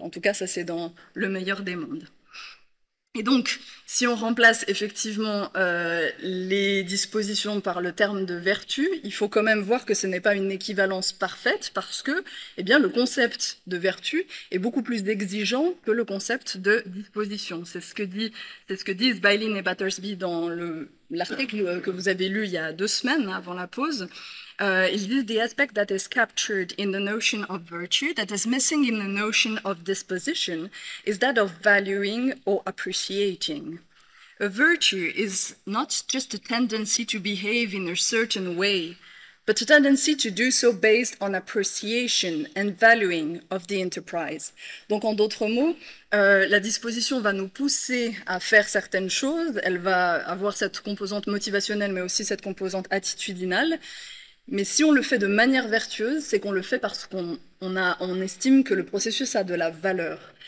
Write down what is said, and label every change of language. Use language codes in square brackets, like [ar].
[fr] En tout cas, ça c'est dans le meilleur des mondes. Et donc, si on remplace effectivement les dispositions par le terme de vertu, il faut quand même voir que ce n'est pas une équivalence parfaite parce que le concept de vertu est beaucoup plus exigeant que le concept de disposition. C'est ce que disent Bailyn et Battersby dans l'article que vous avez lu il y a 2 semaines avant la pause. Ils disent [en] the aspect that is captured in the notion of virtue that is missing in the notion of disposition is that of valuing or appreciating. A virtue is not just a tendency to behave in a certain way, but a tendency to do so based on appreciation and valuing of the enterprise. [fr] Donc en d'autres mots, la disposition va nous pousser à faire certaines choses, elle va avoir cette composante motivationnelle mais aussi cette composante attitudinale. Mais si on le fait de manière vertueuse, c'est qu'on le fait parce qu'on estime que le processus a de la valeur.